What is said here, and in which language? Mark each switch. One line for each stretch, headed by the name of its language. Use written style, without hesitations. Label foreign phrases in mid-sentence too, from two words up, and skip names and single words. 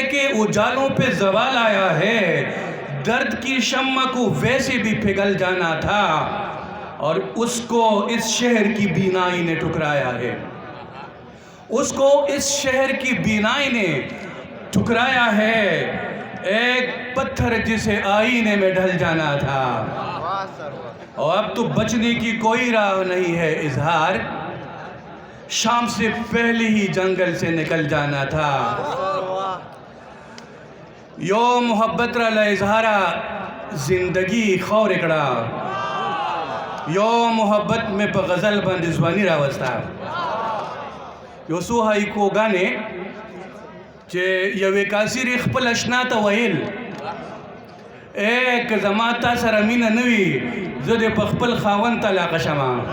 Urdu: کہ اجالوں پہ زوال آیا ہے، درد کی شمع کو ویسے بھی پگھل جانا تھا، اور اس کو اس شہر کی بینائی نے ٹھکرایا ہے، اس کو اس شہر کی بینائی نے ٹھکرایا ہے، ایک پتھر جسے آئینے میں ڈھل جانا تھا، اور اب تو بچنے کی کوئی راہ نہیں ہے اظہار، شام سے پہلے ہی جنگل سے نکل جانا تھا.
Pashto: یو محبت را اظہارا زندگی خور کړه یو محبت میں په غزل باندې ځواني راوستا یو څو هایکوګانې چې یوې کاسرې خپل اشنا ته ویل اے که زما تا سره مینه نه وي زه دې په خپل خاوند طلاقه شمه